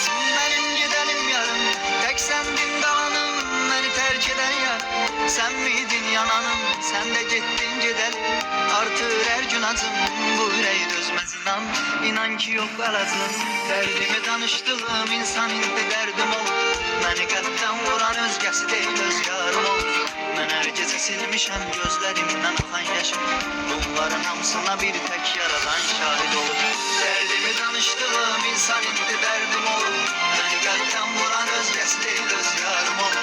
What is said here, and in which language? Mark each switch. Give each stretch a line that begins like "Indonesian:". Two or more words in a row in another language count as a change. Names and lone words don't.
Turkish: Benim gidenim yarım, tek sendin kalanım. Beni terk eden yar, sen miydin yananım? Sen de gittin gidelim, artır her gün acım. Bu yüreği düzmez inan, inan ki yok alacım. Derdimi danıştığım insan indi derdim olur.
Azerbaijani: Beni qəlbdən vuran özgəsi deyil, öz yarım olur. Mən hər gecə silmişəm gözlərimdən axan yaşım. Bunların hamısına bir tək yaradan şahid olur. Dərdimi danışdığım insan indi dərdim olur. Bəni qəlbdən vuran özgəsi deyil, öz yarım olur.